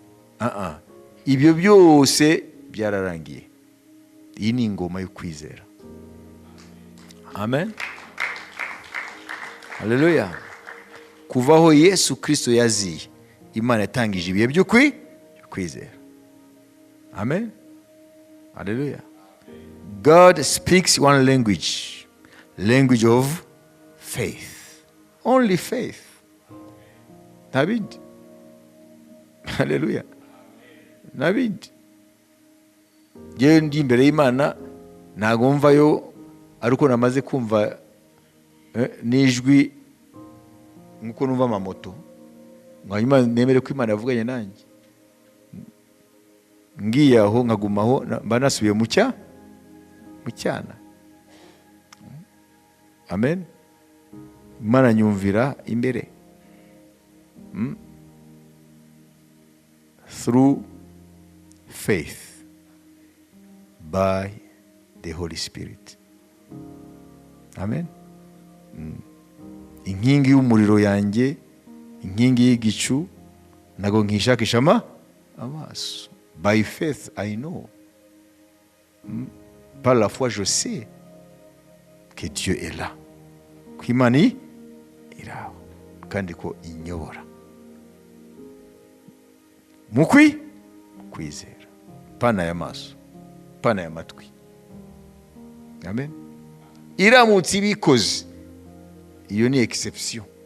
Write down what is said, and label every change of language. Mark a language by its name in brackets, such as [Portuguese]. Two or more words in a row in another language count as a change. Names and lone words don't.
[Rundi] Ibyo byose byararangiye. iyi ni ingoma yo kwizera. Amen. Haleluya. Kuvaho Yesu Kristo yaziye, Imana yatangije ibihe byo kwizera. Amen. Haleluya. [English] God speaks one language, language of faith. Only faith. [Rundi] Nabindi. Haleluya. Nabindi. Jewe ndi imbere y'Imana ntago mvayo ariko namaze kumva n'ijwi nkuko numva amamoto, hanyuma nemere ko Imana yavuganye nanjye, ngiye aho nkagumaho mba nasubiye mu cyana. Amen. Imana nyumvira imbere [English] through faith by the Holy Spirit. [Rundi] Amen. Inkingi y'umuriro yanjye, inkingi y'igicu nago nkishakisha amaso. [English] By faith I know. [French] Par la foi je sais que Dieu est là. [Rundi] Ko Imana iraho kandi ko inyobora. Kwizera. Pana y'amaso, pana y'amatwi. Amen. Iramutse ibikoze, iyo ni exception.